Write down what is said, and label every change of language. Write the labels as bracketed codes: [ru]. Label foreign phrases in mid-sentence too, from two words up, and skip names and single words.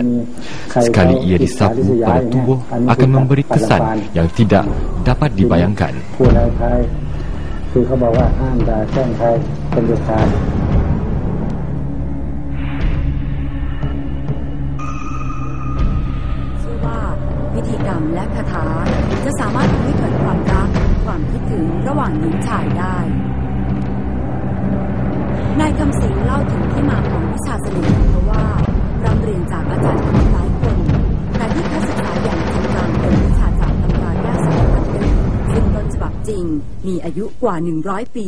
[ms] Sekali ia disapu pada tubuh, akan memberi kesan yang tidak dapat dibayangkan. [th] Pitikam และคาถาจะสามารถทำให้เกิดความรักความคิดถึงระหว่างหญิงชายได้ นายคำสิงเล่าถึงที่มาของวิชาเสน่ห์เพราะว่าร่ำเรียนจากอาจารย์หลายคนแต่ที่เขาศึกษาอย่างจริงจังเป็นวิชาจากตำราแก้สารพัดนึกซึ่งต้นฉบับจริงมีอายุกว่า100 ปี